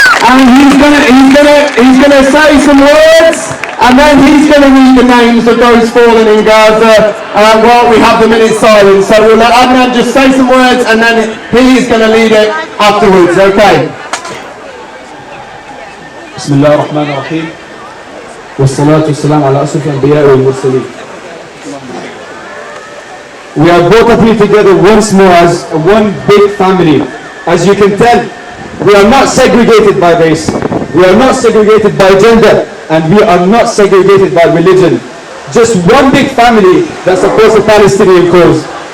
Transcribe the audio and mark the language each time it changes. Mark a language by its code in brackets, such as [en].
[en] And he's gonna say some words, and then he's gonna read the names of those fallen in Gaza while we have the minute silence. So we'll let Adnan just say some words, and then he's gonna lead it afterwards. Okay. [ar] بسم الله الرحمن الرحيم والصلاة والسلام على أشرف الأنبياء والمرسلين. [en] We are both of you together once more as one big family. As you can tell, we are not segregated by race, we are not segregated by gender, and we are not segregated by religion. Just one big family that supports the Palestinian cause.